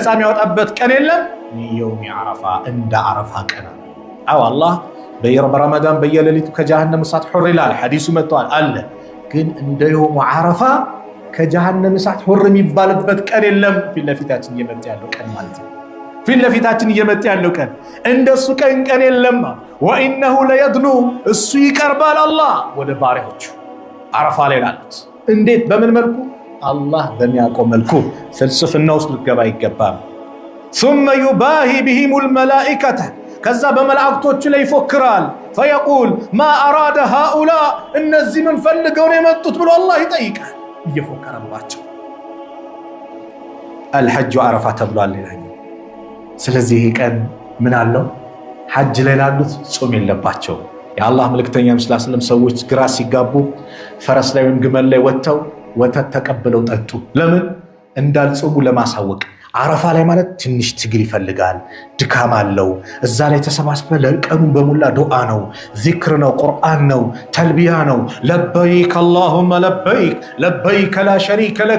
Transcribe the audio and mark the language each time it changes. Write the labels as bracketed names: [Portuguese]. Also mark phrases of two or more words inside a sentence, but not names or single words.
[Amharic] የሚያወጣበት ቀን የለም [Arabic] يوم عرفة [Amharic] እንደ አረፋ ቀን አው አላህ በረመዳን በየሌሊቱ ከጀሃነም እሳት ሑር ይላል። ሐዲሱ መጥቷል አለ። ግን እንደ [Arabic] يوم عرفة [Amharic] ከጀሃነም እሳት ሑር የሚባልበት ቀን የለም። ፊት ለፊታችን እየመጣ ያለው ቀን ማለት ነው። ፊት ለፊታችን እየመጣ ያለው ቀን እንደሱ ቀን የለም። [Arabic] وإنه ليدنو [Amharic] እሱ ይቀርባል አላህ ወደ ባሪያዎቹ አረፋ ላይ ላሉት። እንዴት በምን መልኩ? አላህ በሚያውቀው መልኩ ፍልስፍና ውስጥ ልትገባ አይገባም። [Arabic] ثم يباهي بهم الملائكة [Amharic] ከዛ በመላእክቶቹ ላይ ይፎክራል። [Arabic] فيقول ما أراد هؤلاء [Amharic] እነዚህ ምን ፈልገው ነው የመጡት ብሎ አላህ ይጠይቃል እየፎከረባቸው። [Arabic] الحج عرفة [Amharic] ተብሏል ይላል። ስለዚህ ይሄ ቀን ምን አለው? ሐጅ ላይ ላሉት ጾም የለባቸው። የአላህ መልእክተኛ [Arabic] صلى الله عليه وسلم [Amharic] ሰዎች ግራ ሲጋቡ ፈረስ ላይ ወይም ግመል ላይ ወጥተው ወተት ተቀብለው ጠጡ። ለምን? እንዳልጾሙ ለማሳወቅ። አረፋ ላይ ማለት ትንሽ ትግል ይፈልጋል፣ ድካም አለው። እዛ ላይ ተሰባስበ ለቀኑ በሙላ ዱዓ ነው፣ ዚክር ነው፣ ቁርአን ነው፣ ተልቢያ ነው። [Arabic] لبيك اللهم لبيك لبيك لا شريك لك